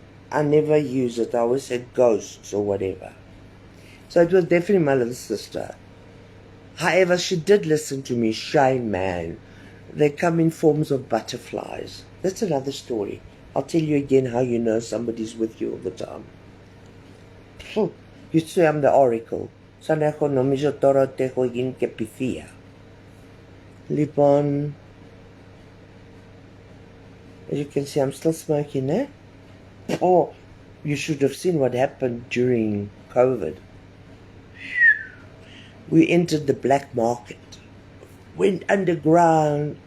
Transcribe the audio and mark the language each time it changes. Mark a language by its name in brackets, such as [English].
[English] I never use it, I always said ghosts or whatever. So it was definitely my little sister. However, she did listen to me. Shame, man. They come in forms of butterflies. That's another story. I'll tell you again how you know somebody's with you all the time. You say I'm the oracle. [Greek] Σαν έχω νομίζω τώρα ότι έχω γίνει και πυθία. Λοιπόν, [English] as you can see, I'm still smoking, eh? Oh, you should have seen what happened during COVID. We entered the black market, went underground.